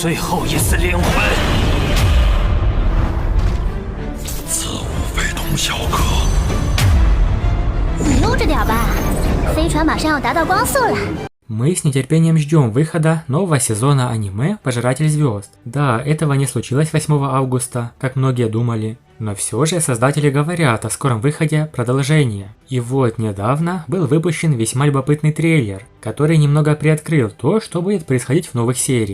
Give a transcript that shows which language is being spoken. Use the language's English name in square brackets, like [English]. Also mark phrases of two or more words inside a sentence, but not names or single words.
[Chinese] 最后一丝灵魂。此物非同小可。你悠着点吧，飞船马上要达到光速了。 [Russian] Мы с нетерпением ждем выхода нового сезона аниме «Пожиратель звезд». Да, этого не случилось 8 августа, как многие думали, но все же создатели говорят о скором выходе продолжения. И вот недавно был выпущен весьма любопытный трейлер, который немного приоткрыл то, что будет происходить в новых сериях.